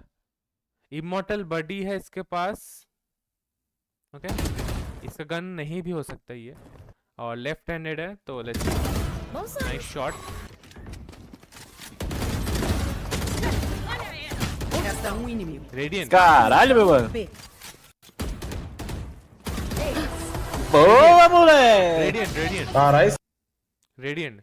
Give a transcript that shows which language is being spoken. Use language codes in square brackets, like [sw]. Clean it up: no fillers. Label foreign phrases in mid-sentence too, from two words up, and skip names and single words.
[en] immortal body [hi] है इसके पास, ओके, इसका गन नहीं भी हो सकता ये, और [en] left handed [hi] है, तो [en] let's nice shot. [hi] रेडियंट, [pt] Caralho, meu mano. Boa, moleque. रेडियंट Caralho. रेडियंट।